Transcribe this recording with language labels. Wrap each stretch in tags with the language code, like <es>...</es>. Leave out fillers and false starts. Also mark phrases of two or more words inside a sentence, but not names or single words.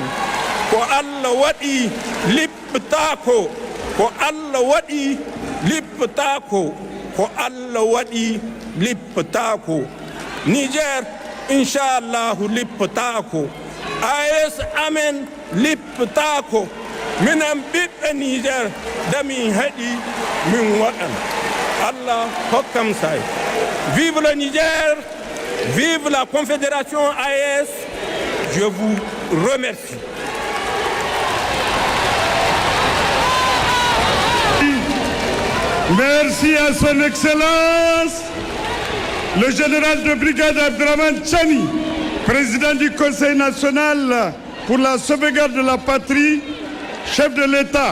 <ff>Ko Allah waɗi lipptako, ko Allah waɗi lipptako, ko Allah waɗi lipptako. Niger inchallahu lipptako, AES amen lipptako. Minan ɓiɓɓe Niger damin haɗi min waɗan. Allah hokkam say.</ff> <fr>Vive le Niger, vive la Confédération AES. Je vous remercie. Merci à son Excellence, le général de brigade Abdraman Chani, président du Conseil national pour la sauvegarde de la patrie, chef de l'État.</fr>